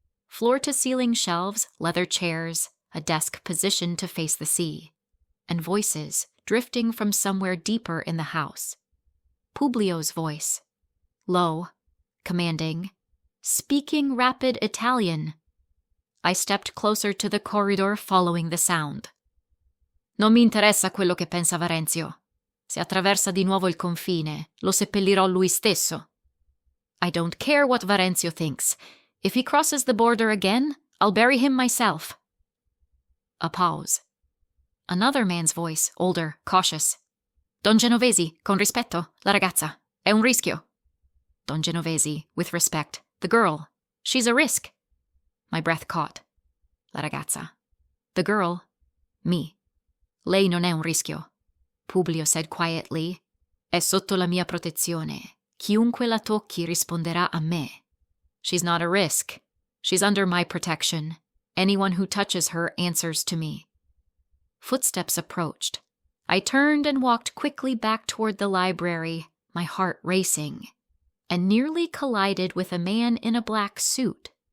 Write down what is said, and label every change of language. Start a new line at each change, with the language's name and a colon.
English: Floor-to-ceiling shelves, leather chairs, a desk positioned to face the sea. And voices drifting from somewhere deeper in the house. Publio's voice. Low. Commanding. Speaking rapid Italian. I stepped closer to the corridor following the sound.
Italian: Non mi interessa quello che pensa Varenzio. Se attraversa di nuovo il confine, lo seppellirò lui stesso.
English: I don't care what Varenzio thinks. If he crosses the border again, I'll bury him myself. A pause. Another man's voice, older, cautious.
Italian: Don Genovesi, con rispetto, la ragazza. È un rischio.
English: Don Genovesi, with respect. The girl. She's a risk. My breath caught.
Italian: La ragazza.
English: The girl. Me.
Italian: Lei non è un rischio.
English: Publio said quietly.
Italian: È sotto la mia protezione. Chiunque la tocchi risponderà a me.
English: She's not a risk. She's under my protection. Anyone who touches her answers to me. Footsteps approached. I turned and walked quickly back toward the library, my heart racing, and nearly collided with a man in a black suit.